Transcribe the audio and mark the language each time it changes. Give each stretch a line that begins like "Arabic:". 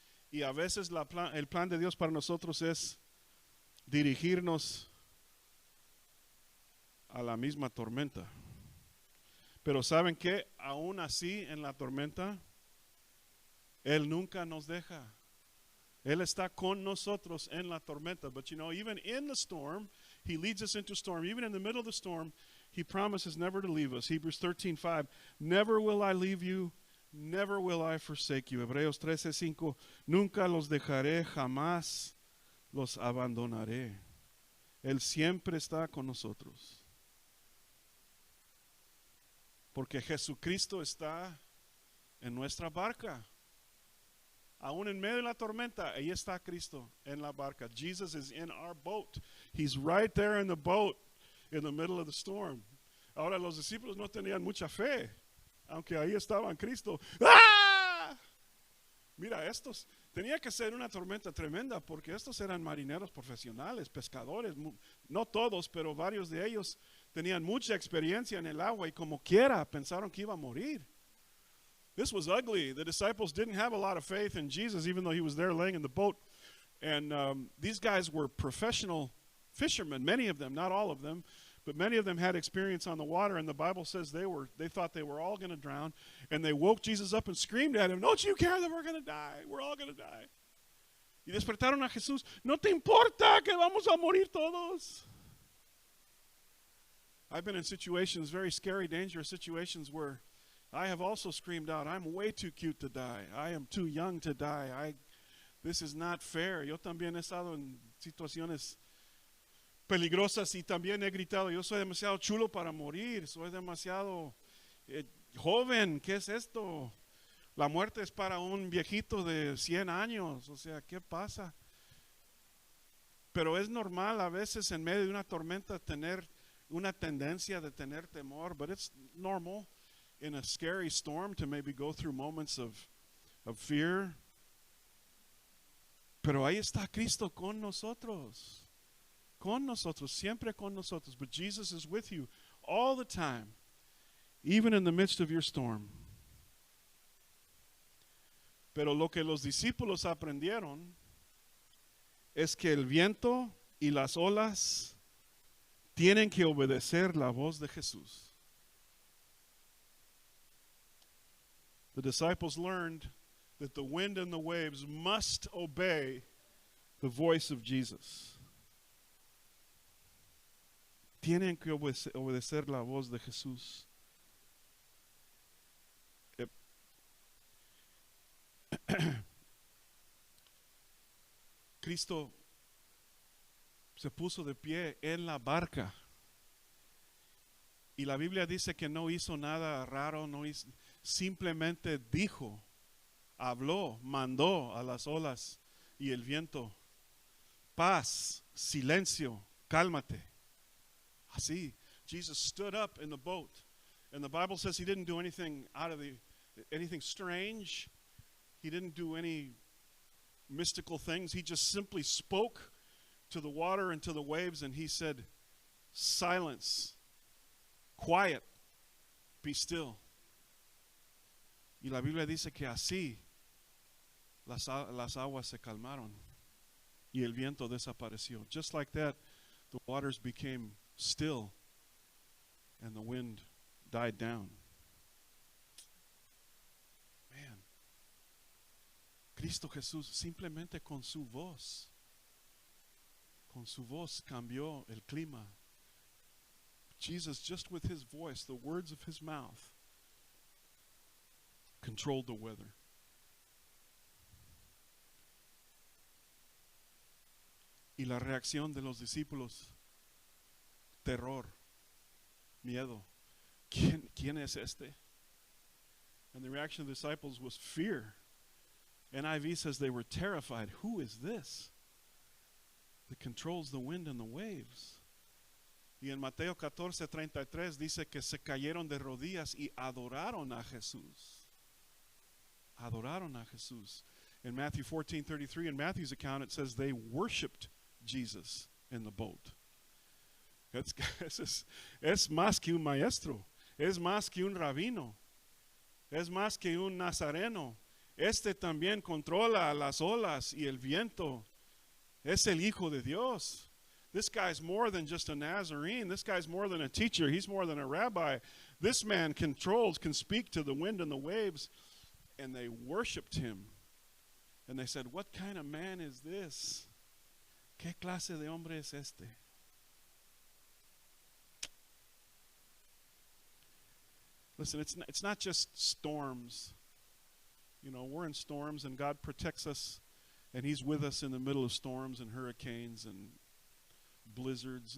Spanish: Y a veces el plan de Dios para nosotros es dirigirnos a la misma tormenta. Pero ¿saben qué? Aún así en la tormenta, Él nunca nos deja. Él está con nosotros en la tormenta.
English: But you know, even in the storm, He leads us into storm. Even in the middle of the storm, He promises never to leave us. Hebrews 13:5, never will I leave you, never will I forsake you.
Spanish: Hebreos 13:5, nunca los dejaré, jamás los abandonaré. Él siempre está con nosotros. Porque Jesucristo está en nuestra barca. Aún en medio de la tormenta, ahí está Cristo en la barca.
English: Jesus is in our boat. He's right there in the boat in the middle of the storm.
Spanish: Ahora los discípulos no tenían mucha fe, aunque ahí estaban Cristo. ¡Ah! Mira, tenía que ser una tormenta tremenda porque estos eran marineros profesionales, pescadores. No todos, pero varios de ellos tenían mucha experiencia en el agua y como quiera pensaron que iba a morir.
English: This was ugly. The disciples didn't have a lot of faith in Jesus, even though he was there laying in the boat. And these guys were professional fishermen, many of them, not all of them, but many of them had experience on the water. And the Bible says they thought they were all going to drown. And they woke Jesus up and screamed at him, "Don't you care that we're going to die? We're all going to die."
Spanish: Y despertaron a Jesús. ¿No te importa que vamos a morir todos?
English: I've been in situations, very scary, dangerous situations, where I have also screamed out, "I'm way too cute to die. I am too young to die. This is not fair."
Spanish: Yo también he estado en situaciones peligrosas y también he gritado, "Yo soy demasiado chulo para morir. Soy demasiado joven. ¿Qué es esto? La muerte es para un viejito de 100 años. O sea, ¿qué pasa?" Pero es normal a veces en medio de una tormenta tener una tendencia de tener temor,
English: but it's normal in a scary storm to maybe go through moments of fear.
Spanish: Pero ahí está Cristo con nosotros, siempre con nosotros.
English: But Jesus is with you all the time, even in the midst of your storm.
Spanish: Pero lo que los discípulos aprendieron es que el viento y las olas tienen que obedecer la voz de Jesús.
English: The disciples learned that the wind and the waves must obey the voice of Jesus.
Spanish: Tienen que obedecer la voz de Jesús. Cristo se puso de pie en la barca Y la Biblia dice que no hizo nada raro, simplemente dijo, habló, mandó a las olas y el viento, paz, silencio, cálmate.
English: Así, Jesus stood up in the boat, and the Bible says he didn't do anything anything strange. He didn't do any mystical things. He just simply spoke to the water and to the waves, and he said, silence, quiet, be still.
Spanish: Y la Biblia dice que así las aguas se calmaron y el viento desapareció.
English: Just like that, the waters became still and the wind died down.
Spanish: Man, Cristo Jesús simplemente con su voz cambió el clima.
English: Jesus, just with his voice, the words of his mouth, controlled the weather.
Spanish: Y la reacción de los discípulos, terror, miedo. ¿Quién es este?
English: And the reaction of the disciples was fear. NIV says they were terrified. Who is this that controls the wind and the waves?
Spanish: Y en Mateo 14:33 dice que se cayeron de rodillas y adoraron a Jesús. Adoraron a Jesús.
English: In Matthew 14:33, in Matthew's account, it says they worshiped Jesus in the boat.
Spanish: Es más que un maestro. Es más que un rabino. Es más que un nazareno. Este también controla las olas y el viento. Es el Hijo de Dios.
English: This guy's more than just a Nazarene. This guy's more than a teacher. He's more than a rabbi. This man can speak to the wind and the waves. And they worshiped him. And they said, what kind of man is this?
Spanish: ¿Qué clase de hombre es este?
English: Listen, it's not just storms. You know, we're in storms and God protects us and he's with us in the middle of storms and hurricanes and blizzards.